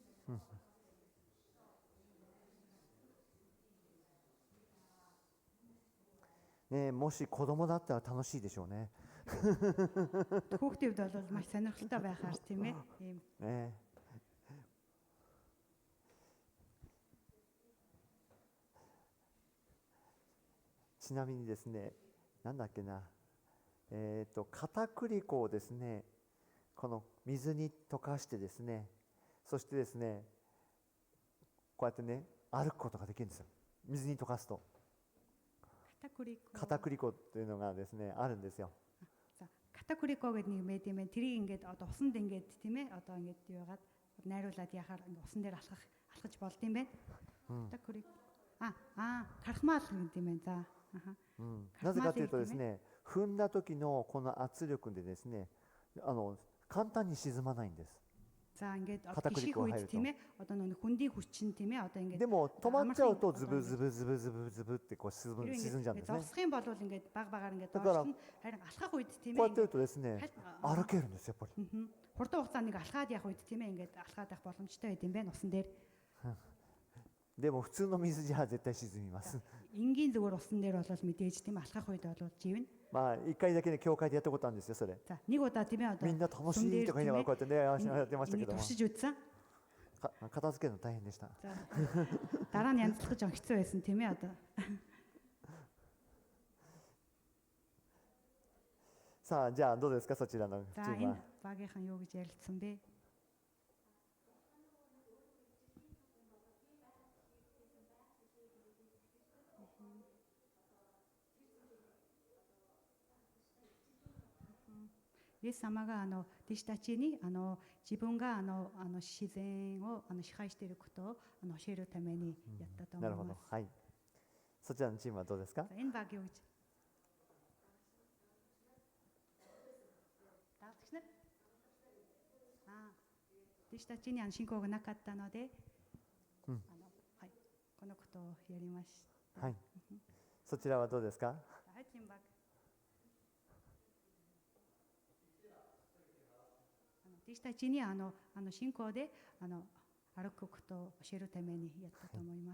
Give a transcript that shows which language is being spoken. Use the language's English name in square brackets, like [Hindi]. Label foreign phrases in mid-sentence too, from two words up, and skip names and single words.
[Japanese] ね、もし子供だったら楽しいでしょうね。 [Mongolian] Хүүхдүүд бол маш сонирхолтой байхаар тийм ээ. Ийм [Japanese] ね。ちなみにですね、なんだっけな、片栗粉をですね、この水に溶かしてですね、そしてですね、こうやってね、歩くことができるんですよ。水に溶かすと。片栗粉っていうのがですね、あるんですよ。 [Mongolian] За катакурико гэдэг нэг мэд юм байна. Тэрийг ингээд одоо усанд ингээд тийм ээ одоо ингээд юу яагаад найруулад яхаар ингээд усан дээр алхаж болд юм байна. Катакурик кархмаал гэдэг юм байна. За. [Japanese] なぜかというとですね、踏んだ時のこの圧力でですね、簡単に沈まないんです。 [Mongolian] За ингээд гişих үед тийм ээ одоо нэг хүндийн хүч чинь тийм ээ одоо ингээд [Japanese] でも止まっちゃうとズブズブズブズブズブってこう沈んじゃうんですね。 [Mongolian] зогсох юм бол ингээд баг багаар ингээд [Japanese] だから [Mongolian] доошлно. Харин алхах үед тийм [Japanese] こうや [Mongolian] ээ [Japanese] ってるとですね、歩けるんですやっぱり。 [Mongolian] хурдан хугацаанд нэг алхаад явах үед тийм ээ ингээд алхаад явах боломжтой байд юм байна усан дээр. [Japanese] でも普通の水じゃ絶対沈みます。 [Mongolian] Энгийн зүгээр усан дээр бол мэдээж тийм алхах үед бол живнэ. [Japanese] まあ一回だけね教会でやったことあるんですよそれ。 [Mongolian] За нэг удаа тийм ээ одоо [Japanese] みんな楽しいとか言いながらこうやってねやってましたけども、 [Mongolian] туршиж үзсэн. [Japanese] 片付けるの大変でした。 [Mongolian] За дараа нь янзлах жоон хэцүү байсан тийм ээ одоо. [Japanese] さあじゃあどうですかそちらのチ [Mongolian] За [Japanese] ーム [Mongolian] энэ [Japanese] は。 [Mongolian] багийнхан юу гэж ярилцсан бэ? [Japanese] Yes 様が弟子たちに自分が自然を支配していることを教えるためにやったと思ないるほどます。はい。そちらのチームはどうですか。 [Mongolian] За энэ баг юу гэж? Даагч нар? [Japanese] 弟子たちに信仰がなかったので、はい、このことをやりました。はい。そちらはどうですか。はい、チームバック。弟子たちに信仰で歩くことを教えるためにやったと思います。